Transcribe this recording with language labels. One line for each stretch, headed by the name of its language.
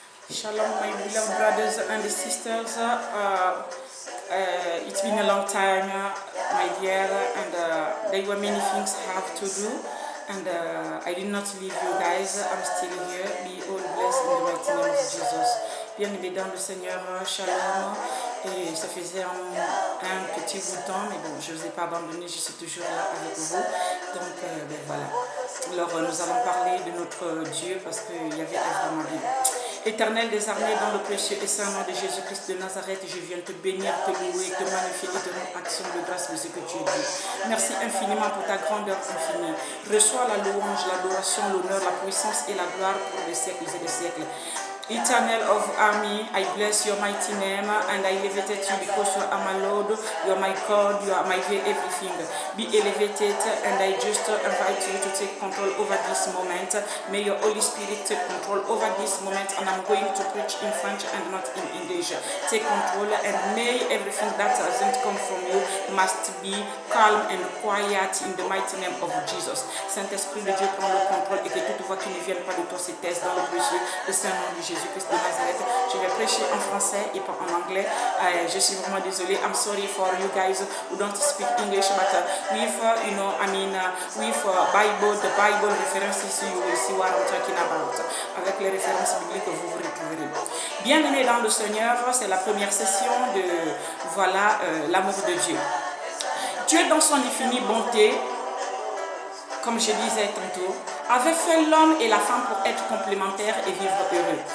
English: Shalom, my beloved brothers and sisters. It's been a long time, my dear, and there were many things I have to do. And I did not leave you guys. I'm still here. Be all blessed in the mighty name of Jesus.
French: Bien-aimés dans le Seigneur, shalom. Et ça faisait un petit bout de temps, mais bon, je ne vous ai pas abandonné, je suis toujours là avec vous. Donc, ben voilà. Alors, nous allons parler de notre Dieu parce qu'il y avait vraiment bien. Éternel des armées, dans le précieux et saint nom de Jésus-Christ de Nazareth, je viens te bénir, te louer, te magnifier et te rendre action de grâce de ce que tu dis. Merci infiniment pour ta grandeur infinie. Reçois la louange, l'adoration, l'honneur, la puissance et la gloire pour les siècles et des siècles.
English: Eternal of army, I bless your mighty name and I elevated you because you are my Lord, you are my God, you are my everything. Be elevated and I just invite you to take control over this moment. May your Holy Spirit take control over this moment and I'm going to preach in French and not in English. Take control and may everything that doesn't come from you must be calm and quiet in the mighty name of Jesus.
French: Saint-Esprit de Dieu, prends le contrôle et que toute voix qui ne vienne pas de toi se taise dans le précieux et saint nom de Jésus-Christ de Nazareth. Je vais prêcher en français et pas en anglais. Je suis vraiment désolée.
English: I'm sorry for you guys who don't speak English, but with Bible, the Bible references, you will see what I'm talking about.
French: Avec les références bibliques, vous vous retrouverez. Bien-aimés dans le Seigneur, c'est la première session de l'amour de Dieu. Dieu, dans son infinie bonté, comme je disais tantôt, avait fait l'homme et la femme pour être complémentaires et vivre heureux.